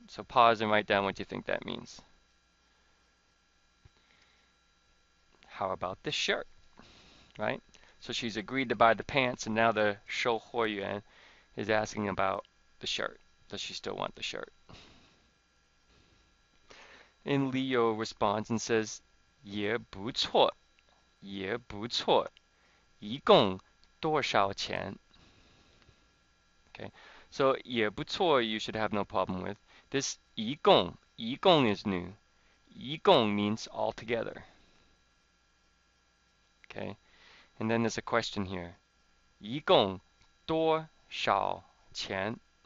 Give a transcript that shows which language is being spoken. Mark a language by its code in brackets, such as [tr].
[en] So pause and write down what you think that means. How about this shirt, right? So she's agreed to buy the pants, and now the 售货员 is asking about the shirt. Does she still want the shirt? And Leo responds and says, [zh] 也不错,也不错,一共多少钱? [en] Okay, so [zh] 也不错 [en] you should have no problem with. This 一共is new. 一共 means altogether. Okay, and then there's a question here. [zh] 一共多少钱?